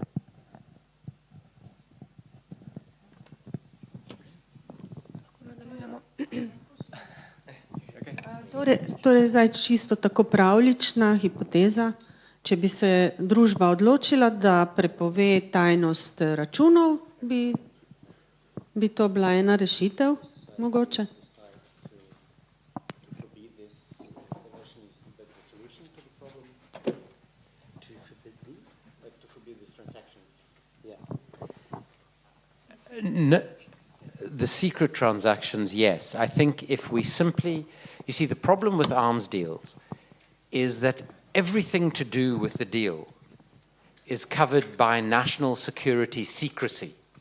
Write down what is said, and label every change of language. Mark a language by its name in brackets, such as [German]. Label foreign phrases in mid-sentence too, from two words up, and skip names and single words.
[Slovenian] Torej zdaj čisto tako pravljična hipoteza, če bi se družba odločila, da prepove tajnost računov, bi to bila ena rešitev, mogoče? [English] No, the secret transactions, yes. I think if we simply, you see, the problem with arms deals is that everything to do with the deal is covered by national security secrecy.